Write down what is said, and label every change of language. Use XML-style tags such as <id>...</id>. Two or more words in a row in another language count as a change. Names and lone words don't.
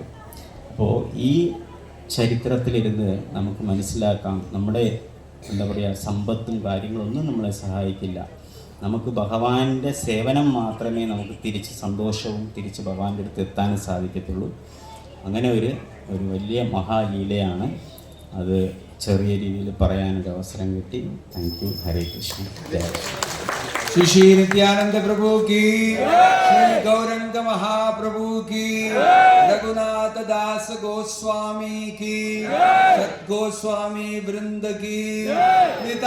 <ml>അപ്പോൾ ഈ ചരിത്രത്തിലിരുന്ന് നമുക്ക് മനസ്സിലാക്കാം, നമ്മുടെ എന്താ പറയുക, സമ്പത്തും കാര്യങ്ങളൊന്നും നമ്മളെ സഹായിക്കില്ല. നമുക്ക് ഭഗവാന്റെ സേവനം മാത്രമേ നമുക്ക് തിരിച്ച് സന്തോഷവും തിരിച്ച് ഭഗവാന്റെ അടുത്ത് എത്താനും സാധിക്കത്തുള്ളൂ. അങ്ങനെ ഒരു വലിയ മഹാലീലയാണ് അത് ചെറിയ രീതിയിൽ പറയാനൊരു അവസരം കിട്ടി.</ml> <en>thank you.</en> <ml>ഹരേ കൃഷ്ണ. ജയ</ml> <hi>श्री श्री नित्यानंद प्रभु की, श्री गौरंग महाप्रभु की, रघुनाथ दास गोस्वामी की, सत गोस्वामी वृंद की,</hi>